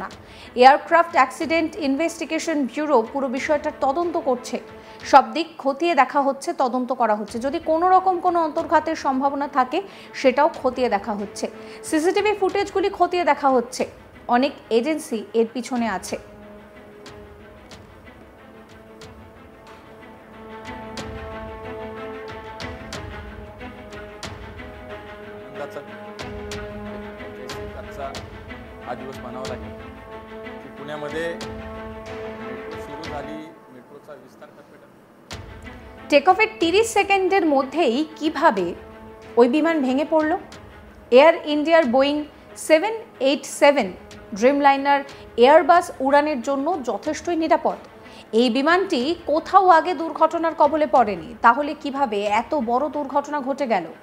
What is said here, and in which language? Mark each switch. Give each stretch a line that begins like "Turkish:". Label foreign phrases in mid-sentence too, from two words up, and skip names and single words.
Bangla: এয়ারক্রাফট অ্যাক্সিডেন্ট ইনভেস্টিগেশন ব্যুরো পুরো বিষয়টার তদন্ত করছে। সব দিক খতিয়ে দেখা হচ্ছে, তদন্ত করা হচ্ছে। যদি কোনো রকম কোনো অন্তর্ঘাতের সম্ভাবনা থাকে সেটাও খতিয়ে দেখা হচ্ছে। সিসিটিভি ফুটেজগুলি খতিয়ে দেখা হচ্ছে। অনেক এজেন্সি এর পিছনে আছে।
Marathi: हा दिवस मानावा लागेल की पुण्यामध्ये मेट्रो सुरू झाली, मेट्रोचा विस्तार
Bangla: টেক অফের 30 সেকেন্ডের মধ্যেই কিভাবে ওই বিমান ভেঙে পড়ল? এয়ার ইন্ডিয়ার বোয়িং 787 ড্রিমলাইনার এয়ারবাস উড়ানের জন্য যথেষ্টই নিরাপদ। এই বিমানটি কোথাও আগে দুর্ঘটনার কবলে পড়েনি, তাহলে কিভাবে এত বড় দুর্ঘটনা ঘটে গেল?